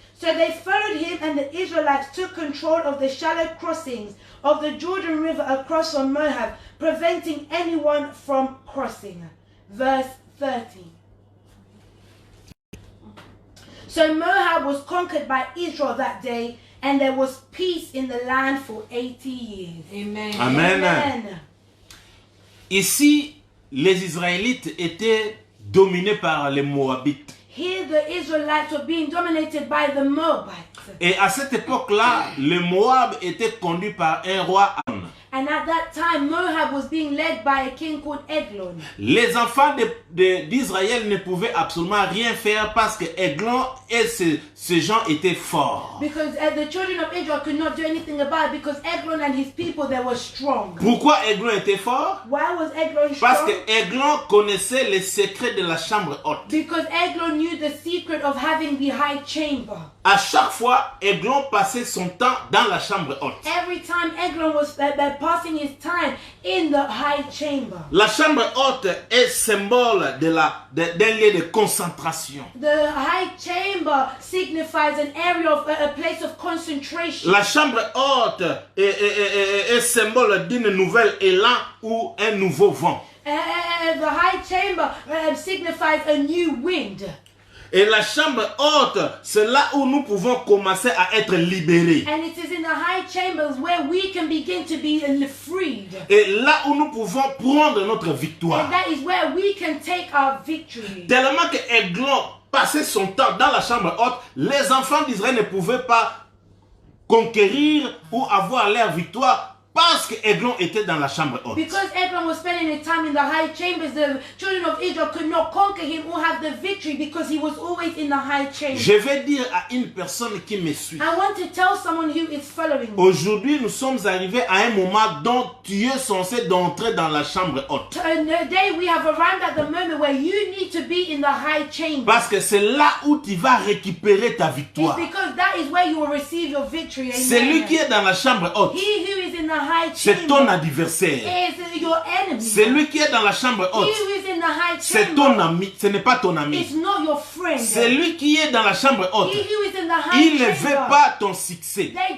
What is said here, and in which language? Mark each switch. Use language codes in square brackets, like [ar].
[en] So they followed him, and the Israelites took control of the shallow crossings of the Jordan River across from Moab, preventing anyone from crossing. Verse 30. So Moab was conquered by Israel that day, and there was peace in the land for 80 years. Amen. Amen. [fr] Ici, les Israélites étaient dominés par les Moabites. [en] Here the Israelites were being dominated by the Moabites. [fr] Et à cette époque-là, le Moab était conduit par un roi Amon. [en] And at that time, Moab was being led by a king called Eglon. [fr] Les enfants d'Israël ne pouvaient absolument rien faire parce que Eglon et ces gens étaient forts. [en] Because the children of Israel could not do anything about it because Eglon and his people, they were strong. [fr] Pourquoi Eglon était fort? [en] Why was Eglon strong? [fr] Parce que Eglon connaissait les secrets de la chambre haute. [en] Because Eglon knew the secret of having the high chamber. [fr] À chaque fois, Eglon passait son temps dans la chambre haute. [en] Every time Eglon was passing his time in the high chamber. [fr] La chambre haute est symbole d'un lieu de concentration. [en] The high chamber signifies an area of a place of concentration. [fr] La chambre haute est symbole d'une nouvelle élan ou un nouveau vent. [en] The high chamber signifies a new wind. [fr] Et la chambre haute, c'est là où nous pouvons commencer à être libérés. [en] And it is in the high chambers where we can begin to be freed. [fr] Et là où nous pouvons prendre notre victoire. [en] And that is where we can take our victory. [fr] Tellement que Eglon passait son temps dans la chambre haute, les enfants d'Israël ne pouvaient pas conquérir ou avoir leur victoire. Parce que Eglon était dans la chambre haute. [en] Because Eglon was spending his time in the high chambers, the children of Israel could not conquer him or have the victory because he was always in the high chamber. [fr] Je vais dire à une personne qui me suit. [en] I want to tell someone who is following me. [fr] Aujourd'hui, nous sommes arrivés à un moment dont tu es censé d'entrer dans la chambre haute. [en] Today we have arrived at the moment where you need to be in the high chamber. [fr] Parce que c'est là où tu vas récupérer ta victoire. [en] It's because that is where you will receive your victory. [fr] Celui qui est dans la chambre haute, [en] he who is in the [fr] c'est ton adversaire. Celui qui est dans la chambre haute, c'est ton ami, ce n'est pas ton ami. Celui qui est dans la chambre haute, il ne veut pas ton succès.